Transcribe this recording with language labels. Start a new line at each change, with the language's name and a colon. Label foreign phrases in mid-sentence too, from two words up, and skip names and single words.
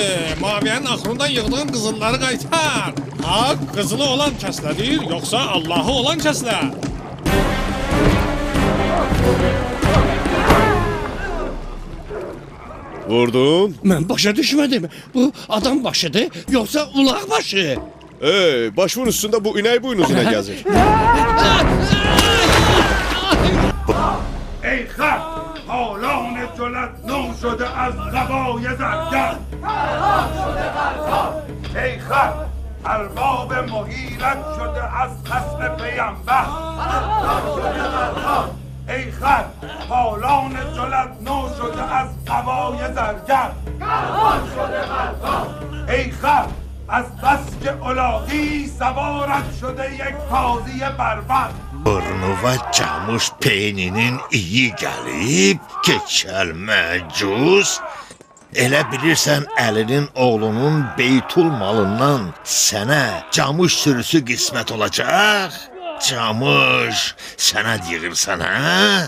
Azerbaijani: Muaviyyənin axırından yığdığın qızılları qaytar. Haq qızılı olan kəslədir, yoxsa Allahı olan kəslə? Vurdun? Mən başa düşmədim. Bu adam başıdır, yoxsa ulaq başı? Başımın üstünde bu inək buynuzuna gəzir.
Persian: ای خر حالان جلت نو شده از قبای زرگر ای خر ارباب محیلت شده از خصم پیمبر ای خر حالان جلت نو شده از قبای زرگر ای خر از بس که الاغی سوارت شده یک تازی بربر
Azerbaijani: Burnuva camış peyninin iyi gəlib, keçəl məcus. Elə bilirsən Əlinin oğlunun Beytul malından sənə camış sürüsü qismət olacaq? Camış, sənə deyirsən, hə?